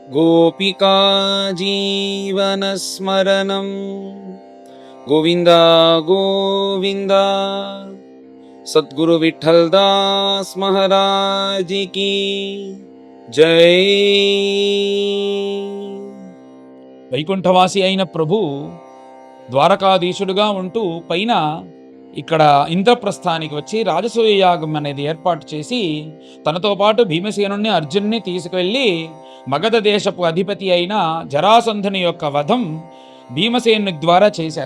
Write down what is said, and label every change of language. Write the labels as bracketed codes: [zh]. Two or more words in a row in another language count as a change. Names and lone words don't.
[sa] गोपिका जीवनस्मरणं गोविन्द गोविन्द। [hi] सद्गुरु विठ्ठल दास महाराज की जय। [te] వైకుంఠవాసి అయిన ప్రభు ద్వారకాధీశుడుగా ఉంటూ పైన ఇక్కడ ఇంద్రప్రస్థానికి వచ్చి రాజసూయ యాగం అనేది ఏర్పాటు చేసి తనతో పాటు భీమసేనుణ్ణి అర్జున్ని తీసుకువెళ్ళి మగధ దేశపు అధిపతి అయిన జరాసంధుని యొక్క వధం భీమసేను ద్వారా చేశారు.